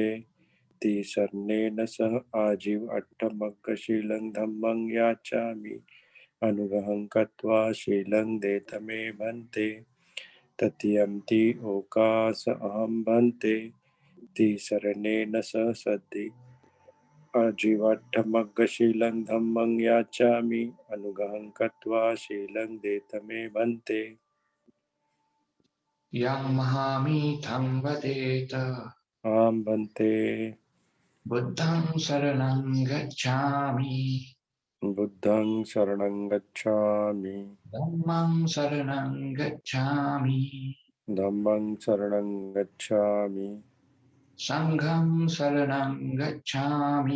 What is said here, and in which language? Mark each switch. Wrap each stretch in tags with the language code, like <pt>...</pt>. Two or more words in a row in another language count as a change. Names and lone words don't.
<pi>तिसरनेन सह आजीव अट्ठमग्गशीलं धम्मं याचामि अनुगहं कत्वा शीलं देतमे भन्ते तृतीयं ति ओकास अहं भन्ते तिसरनेन सह सद्धि आजीवाट्ठमग्गशीलं धम्मं याचामि अनुगहं कत्वा शीलं देतमे भन्ते यं महामीठं वदेत आं भन्ते बुद्धं शरणं गच्छामि बुद्धं शरणं गच्छामि धम्मं शरणं गच्छामि धम्मं शरणं गच्छामि संघं शरणं गच्छामि</pi>